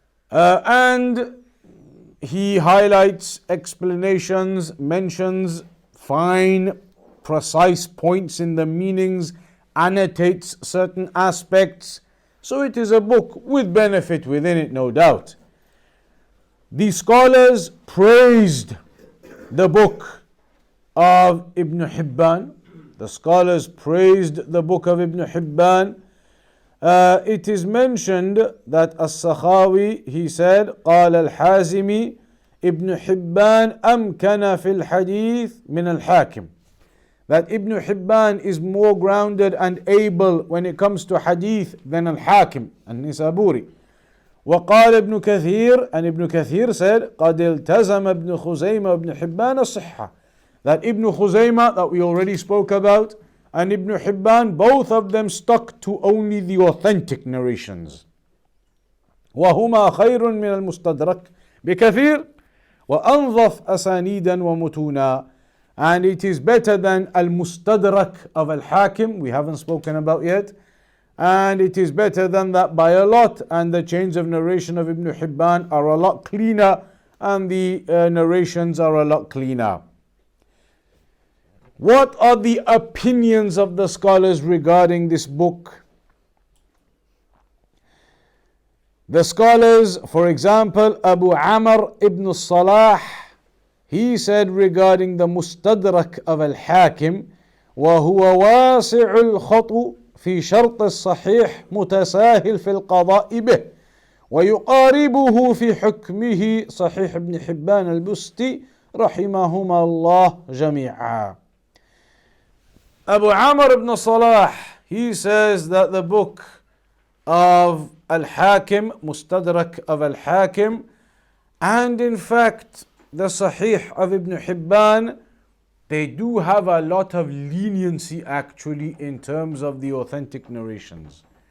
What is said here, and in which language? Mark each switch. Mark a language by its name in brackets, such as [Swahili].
[English] And he highlights explanations, mentions fine, precise points in the meanings, annotates certain aspects. So it is a book with benefit within it, no doubt. The scholars praised the book of Ibn Hibban. The scholars praised the book of Ibn Hibban. It is mentioned that As-Sakhawi, he said, [Arabic] قال الحازمي ابن حبان أمكن في الحديث من الحاكم. [English] That Ibn Hibban is more grounded and able when it comes to hadith than Al-Hakim, An-Nisaburi. [Arabic] وقال ابن كثير, [English] and Ibn Kathir said, [Arabic] قد التزم ابن خزيمة وابن حبان الصحة. [English] That Ibn Khuzaymah that we already spoke about and Ibn Hibban, both of them stuck to only the authentic narrations. [Arabic] وهما خير من المستدرك بكثير وأنظف أسانيدا ومتونا. [English] And it is better than Al-Mustadrak of Al Hakim, we haven't spoken about yet. And it is better than that by a lot. And the chains of narration of Ibn Hibban are a lot cleaner, and the narrations are a lot cleaner. What are the opinions of the scholars regarding this book? The scholars, for example, Abu Amr ibn Salah, he said regarding the Mustadrak of Al Hakim, [Arabic] وهو واسع الخطو في شرط الصحيح متساهل في القضاء به ويقاربه في حكمه صحيح ابن حبان البستي رحمهما الله جميعا. [English] Abu Amr ibn Salah, he says that the book of Al Hakim, Mustadrak of Al Hakim, and in fact the Sahih of Ibn Hibban, they do have a lot of leniency actually in terms of the authentic narrations.